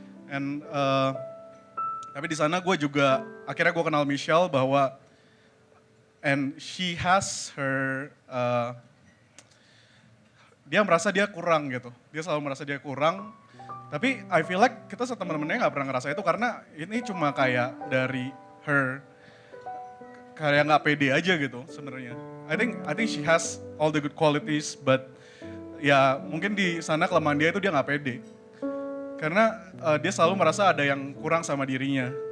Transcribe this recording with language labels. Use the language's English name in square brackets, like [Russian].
[Indonesian] And tapi di sana gue juga, akhirnya gue kenal Michelle bahwa, [English] and she has her, [Indonesian] dia merasa dia kurang gitu. Dia selalu merasa dia kurang. Tapi [English] I feel like [Indonesian] kita teman-temannya gak pernah ngerasa itu karena ini cuma kayak dari [English] her, [Indonesian] kayak gak pede aja gitu sebenarnya. [English] I think she has all the good qualities, but [Indonesian] ya mungkin di sana kelemahan dia itu dia gak pede. Karena dia selalu merasa ada yang kurang sama dirinya.